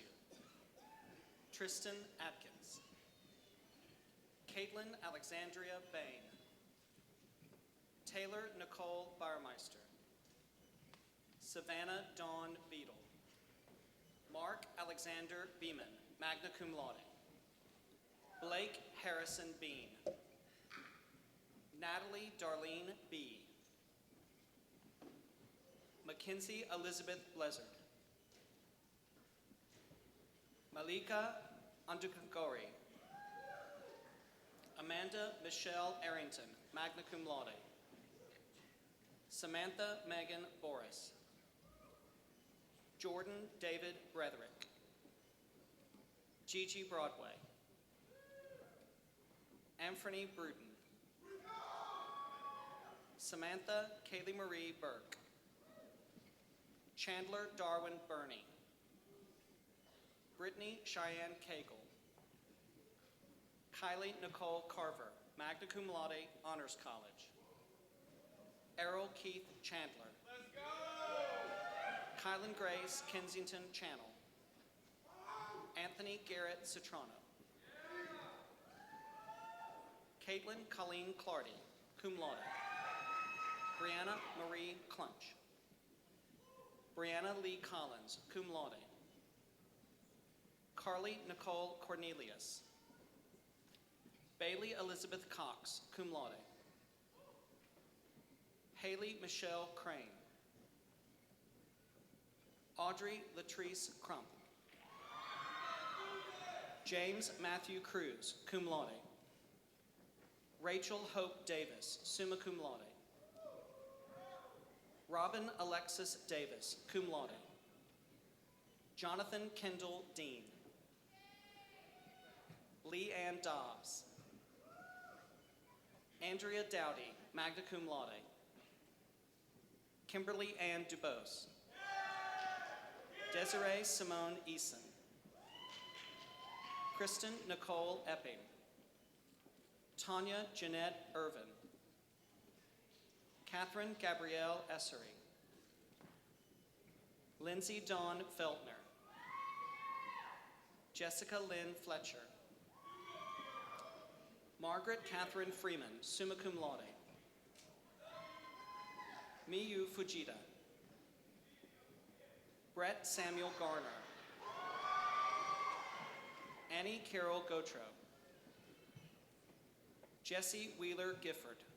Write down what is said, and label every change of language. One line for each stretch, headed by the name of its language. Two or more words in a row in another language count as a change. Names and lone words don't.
English: Tristan Atkins. Caitlin Alexandria Bain. Taylor Nicole Barmeister. Savannah Dawn Beadle. Mark Alexander Beeman,
Latin: magna cum laude.
English: Blake Harrison Bean. Natalie Darlene B. Mackenzie Elizabeth Blizzard. Malika Andukagori. Amanda Michelle Arrington,
Latin: magna cum laude.
English: Samantha Megan Boris. Jordan David Bretherick. Gigi Broadway. Anthony Bruton. Samantha Kaylee Marie Burke. Chandler Darwin Burney. Brittany Cheyenne Cagle. Kylie Nicole Carver,
Latin: magna cum laude,
English: Honors College. Errol Keith Chandler. Let's go! Kylan Grace Kensington Channel. Anthony Garrett Citrano. Caitlin Colleen Clardy,
Latin: cum laude.
English: Brianna Marie Clunch. Brianna Lee Collins,
Latin: cum laude.
English: Carly Nicole Cornelius. Bailey Elizabeth Cox,
Latin: cum laude.
English: Haley Michelle Crane. Audrey Latrice Crump. James Matthew Cruz,
Latin: cum laude.
English: Rachel Hope Davis,
Latin: summa cum laude.
English: Robin Alexis Davis,
Latin: cum laude.
English: Jonathan Kendall Dean. Lee Ann Dobbs. Andrea Dowdy,
Latin: magna cum laude.
English: Kimberly Ann Dubose. Desiree Simone Eason. Kristen Nicole Epping. Tanya Jeanette Irvin. Catherine Gabrielle Essery. Lindsay Dawn Feltner. Jessica Lynn Fletcher. Margaret Catherine Freeman,
Latin: summa cum laude.
English: Miyu Fujita. Brett Samuel Garner. Annie Carol Gautreaux. Jesse Wheeler Gifford.